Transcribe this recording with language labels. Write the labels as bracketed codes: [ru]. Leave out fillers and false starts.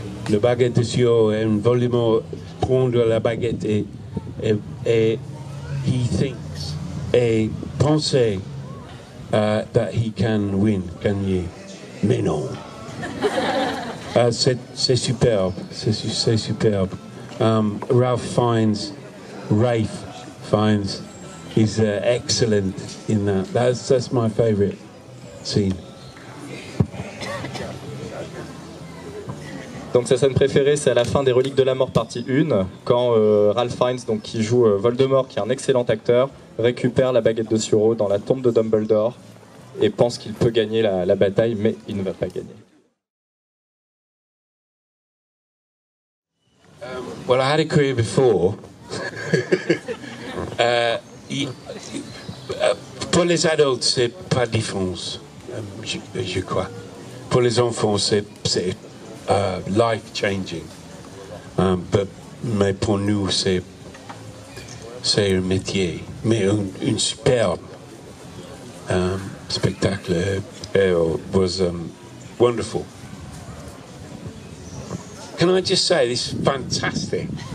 [fr] Le baguette de Suro. Et Voldemort prendre la baguette et [en] he thinks [fr] et penser [en] that he can win, [fr] gagner. Mais non. C'est superbe, c'est superbe. [en] Rafe Fiennes is excellent in that. That's my favourite scene. [fr] Donc sa scène préférée, c'est à la fin des Reliques de la Mort partie 1, quand Ralph Fiennes, donc, qui joue Voldemort, qui est un excellent acteur, récupère la baguette de Suro dans la tombe de Dumbledore et pense qu'il peut gagner la bataille, mais il ne va pas gagner. [en] Well, I had a career before. [fr] Pour les adultes, c'est pas de différence, je crois. Pour les enfants, c'est [en] life-changing. [fr] Mais pour nous, c'est un métier, mais un superbe spectacle. [en] It was wonderful. Can I just say, this is fantastic.